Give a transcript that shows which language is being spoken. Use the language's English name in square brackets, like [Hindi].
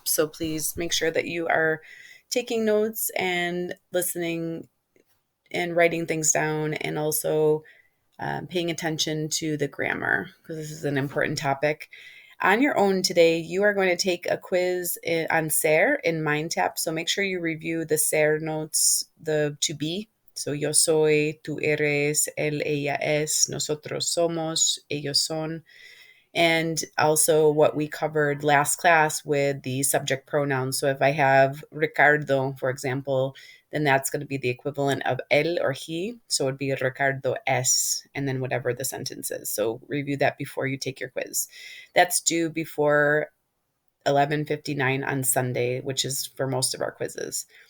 [English] So please make sure that you are taking notes and listening and writing things down, and also paying attention to the grammar, because this is an important topic. On your own today, you are going to take a quiz on ser in MindTap. So make sure you review the ser notes, the to be. [Spanish] So yo soy, tú eres, él, ella es, nosotros somos, ellos son. [English] And also what we covered last class with the subject pronouns. So if I have Ricardo, for example, then that's going to be the equivalent of él or he. So it'd be [Spanish] Ricardo es, [English] and then whatever the sentence is. So review that before you take your quiz. That's due before 11:59 on Sunday, which is for most of our quizzes.